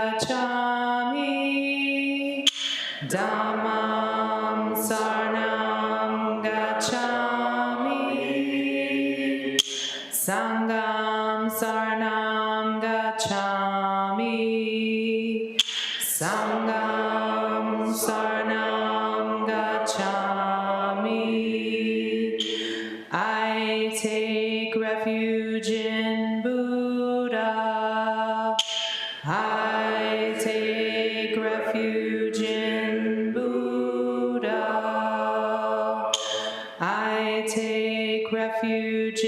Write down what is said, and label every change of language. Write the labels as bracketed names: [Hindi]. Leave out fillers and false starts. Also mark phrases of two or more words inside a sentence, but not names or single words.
[Pali] Gacchami, Dhammam Saranam Gacchami, Sangham Saranam Gacchami, Sangham Saranam Gacchami. [English] I take refuge in Buddha. I take refuge in Buddha. I take refuge